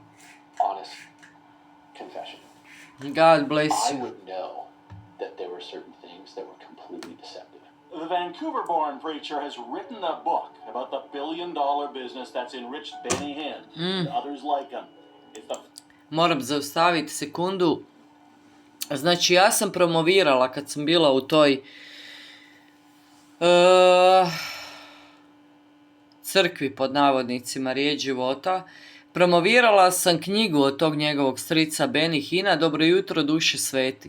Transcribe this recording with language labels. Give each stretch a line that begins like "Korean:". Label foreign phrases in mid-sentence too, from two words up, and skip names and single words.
English: Honest confession. God bless I you. would know that there were certain things that were completely deceptive. The Vancouver-born preacher has written a book about the billion-dollar business that's enriched Benny Hinn and others like him. It's the
Croatian: Moram zaustaviti sekundu. Znači, ja sam promovirala kad sam bila u toj crkvi, pod navodnicima, Riječ života. Promovirala sam knjigu od tog njegovog strica Benny Hina, Dobro jutro, duše sveti.